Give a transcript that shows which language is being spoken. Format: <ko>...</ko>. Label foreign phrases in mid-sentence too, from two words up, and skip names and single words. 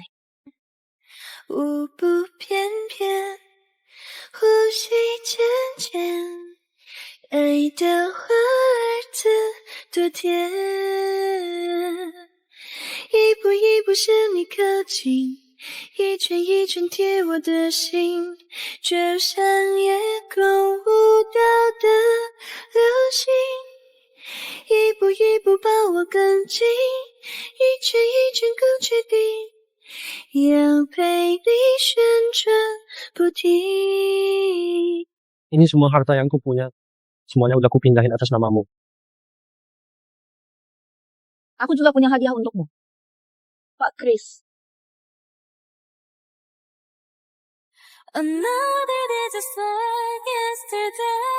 <zh>舞步翩翩，呼吸渐渐，爱的花儿子多甜，一步一步向你靠近，一圈一圈贴我的心，就像夜空舞蹈的流星，一步一步把我更近，一圈一圈更确定。要陪你旋转不停。</zh> <id>Ini semua harta yang kupunya. Semuanya udah kupindahin atas namamu. Aku juga punya hadiah untukmu. Pak Chris.</id> <en>Another day just like yesterday.</en>